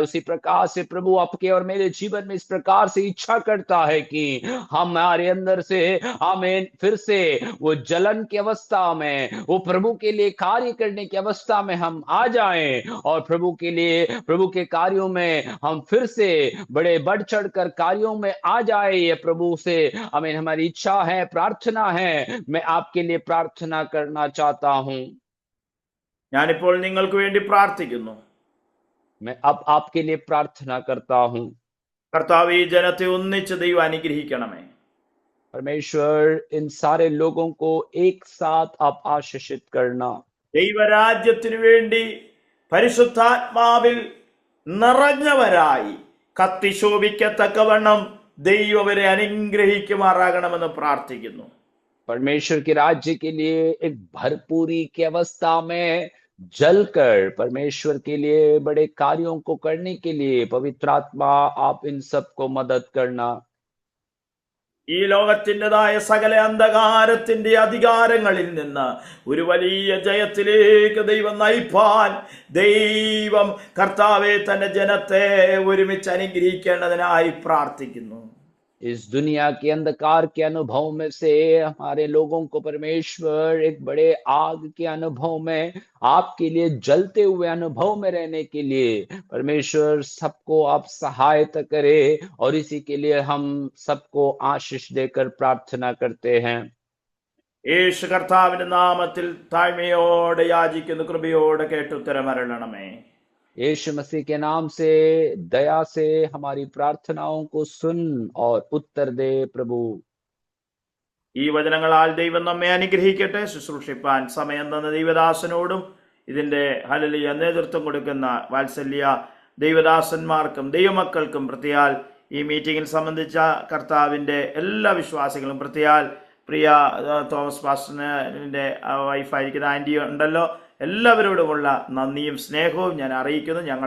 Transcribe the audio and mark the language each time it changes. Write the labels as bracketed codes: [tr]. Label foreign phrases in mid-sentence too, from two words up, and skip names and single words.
[hi] उसी प्रकार से प्रभु आपके और मेरे जीवन में इस प्रकार से इच्छा करता है कि हमारे अंदर से आमीन फिर से वो जलन की अवस्था में, वो प्रभु के लिए कार्य करने की अवस्था में हम आ जाएं और प्रभु के लिए, प्रभु के कार्यों में हम फिर से बड़े बढ़ चढ़कर कार्यों में आ जाए। ये प्रभु से आमीन हमारी इच्छा है, प्रार्थना है। मैं आपके लिए प्रार्थना करना चाहता हूं। [ml] ഞാനിപ്പോൾ നിങ്ങൾക്ക് വേണ്ടി പ്രാർത്ഥിക്കുന്നു. [hi] मैं अब आपके लिए प्रार्थना करता हूं। [ml] കർത്താവ് ഈ ജനത്തെ ഒന്നിച്ച് ദൈവം അനുഗ്രഹിക്കണമേ. [hi] परमेश्वर इन सारे लोगों को एक साथ आप आशीषित करना। [ml] ദൈവരാജ്യത്തിനു വേണ്ടി പരിശുദ്ധാത്മാവിൽ നിറഞ്ഞവരായി കത്തിശോഭിക്കത്തക്കവണ്ണം ദൈവം അവരെ അനുഗ്രഹിക്കുമാറാകണമെന്ന് പ്രാർത്ഥിക്കുന്നു. [hi] परमेश्वर के राज्य के लिए एक भरपूरी की अवस्था में जलकर परमेश्वर के लिए बड़े कार्यों को करने के लिए पवित्र आत्मा आप इन सबको मदद करना। [ml] ഈ ലോകത്തിൻ്റെതായ സകല അന്ധകാരത്തിന്റെ അധികാരങ്ങളിൽ നിന്ന് ഒരു വലിയ ജയത്തിലേക്ക് ദൈവം നയിപ്പാൻ ദൈവം കർത്താവെ തന്റെ ജനത്തെ ഒരുമിച്ച് അനുഗ്രഹിക്കേണ്ടതിനായി പ്രാർത്ഥിക്കുന്നു. [hi] इस दुनिया के अंधकार के अनुभव में से हमारे लोगों को परमेश्वर एक बड़े आग के अनुभव में, आपके लिए जलते हुए अनुभव में रहने के लिए परमेश्वर सबको आप सहायता करे, और इसी के लिए हम सबको आशीष देकर प्रार्थना करते हैं. [ml] യേശു കർത്താവിന്റെ നാമത്തിൽ താഴ്മയോടെ യാചിക്കുന്നു, കൃപയോടെ കേട്ടുത്തരമരുളണമേ. [hi] यीशु मसीह के नाम से दया से हमारी प्रार्थनाओं को सुन और उत्तर दे प्रभु. [ml] ഈ വചനങ്ങളാൽ ദൈവം നമ്മെ അനുഗ്രഹിക്കട്ടെ. ശുശ്രൂഷിപ്പാൻ സമയം തന്ന ദൈവദാസനോടും ഇതിന്റെ ഹല്ലേലൂയ നേതൃത്വം കൊടുക്കുന്ന വാത്സല്യ ദൈവദാസന്മാർക്കും ദൈവമക്കൾക്കും പ്രത്യാൽ ഈ മീറ്റിംഗിൽ സംബന്ധിച്ച കർത്താവിന്റെ എല്ലാ വിശ്വാസികളും പ്രത്യാൽ പ്രിയ തോമസ് പാസ്റ്ററിന്റെ വൈഫായിരിക്കുന്ന ആൻറ്റി ഉണ്ടല്ലോ, എല്ലാവരോടുമുള്ള നന്ദിയും സ്നേഹവും ഞാൻ അറിയിക്കുന്നു.